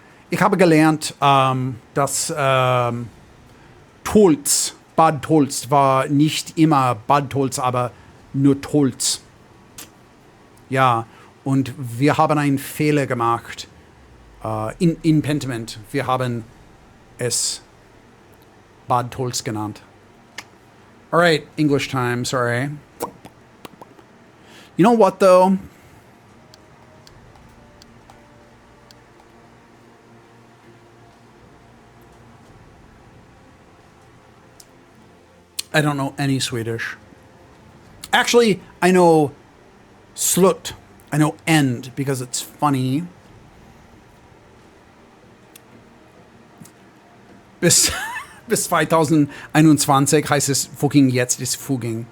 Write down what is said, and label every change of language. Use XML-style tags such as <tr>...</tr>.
<de>Ich habe gelernt, dass Tolz, Bad Tolz war nicht immer Bad Tolz, aber nur Tolz. Ja, und wir haben einen Fehler gemacht in Pentiment. Wir haben es Bad Tolz genannt.</de> <en>All right, English time, sorry. You know what, though? I don't know any Swedish. Actually, I know slut. I know end because it's funny.</en> <de>Bis 2021 heißt es fucking jetzt ist fugging.</de>